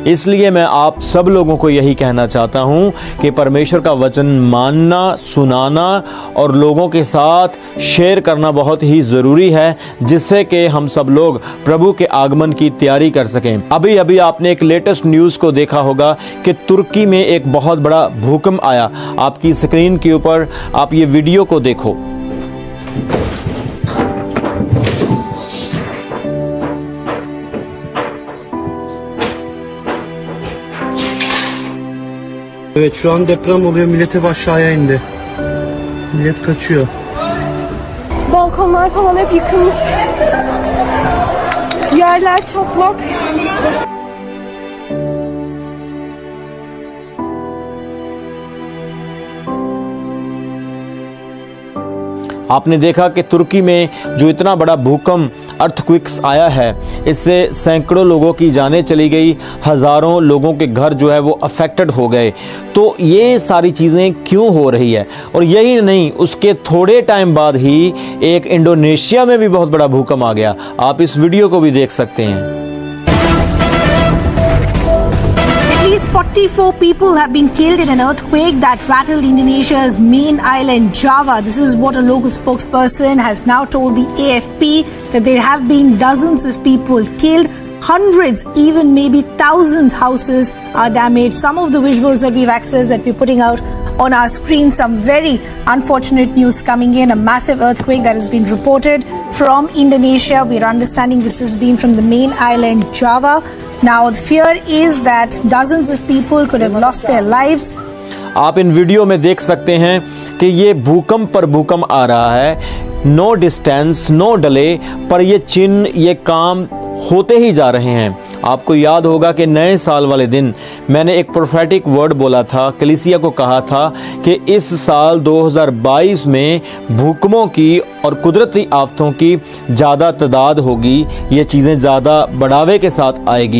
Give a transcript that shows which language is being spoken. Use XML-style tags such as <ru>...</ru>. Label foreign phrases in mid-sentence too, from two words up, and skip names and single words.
<hi>इसलिए मैं आप सब लोगों को यही कहना चाहता हूं कि परमेश्वर का वचन मानना, सुनाना और लोगों के साथ शेयर करना बहुत ही ज़रूरी है, जिससे कि हम सब लोग प्रभु के आगमन की तैयारी कर सकें। अभी अभी आपने एक</hi> <en>latest news</en> <hi>को देखा होगा कि तुर्की में एक बहुत बड़ा भूकंप आया। आपकी स्क्रीन के ऊपर आप ये वीडियो को देखो।</hi> <tr>Evet, şu an deprem oluyor. Millet hep aşağıya indi. Millet kaçıyor. Balkonlar falan hep yıkılmış. Yerler çatlak.</tr> <hi>आपने देखा कि तुर्की में जो इतना बड़ा भूकंप अर्थक्वेक्स आया है, इससे सैकड़ों लोगों की जानें चली गई, हज़ारों लोगों के घर जो है वो अफेक्टेड हो गए। तो ये सारी चीज़ें क्यों हो रही है? और यही नहीं, उसके थोड़े टाइम बाद ही एक इंडोनेशिया में भी बहुत बड़ा भूकंप आ गया। आप इस वीडियो को भी देख सकते हैं।</hi> <en>At least 44 people have been killed in an earthquake that rattled Indonesia's main island, Java. This is what a local spokesperson has now told the AFP, that there have been dozens of people killed, hundreds, even maybe thousands houses are damaged. Some of the visuals that we've accessed, that we're putting out on our screen, some very unfortunate news coming in. A massive earthquake that has been reported from Indonesia. We're understanding this has been from the main island, Java. Now the fear is that dozens of people could have lost their lives.</en> <hi>आप इन वीडियो में देख सकते हैं कि ये भूकंप पर भूकंप आ रहा है।</hi> <en>no distance, no delay,</en> <hi>पर ये चिन्ह, ये काम होते ही जा रहे हैं। आपको याद होगा कि नए साल वाले दिन मैंने एक</hi> <en>prophetic word</en> <hi>बोला था, कलीसिया को कहा था कि इस साल 2022 में भूकंपों की और कुदरती आफतों की ज़्यादा तादाद होगी, ये चीज़ें ज़्यादा बढ़ावे के साथ आएगी।</hi>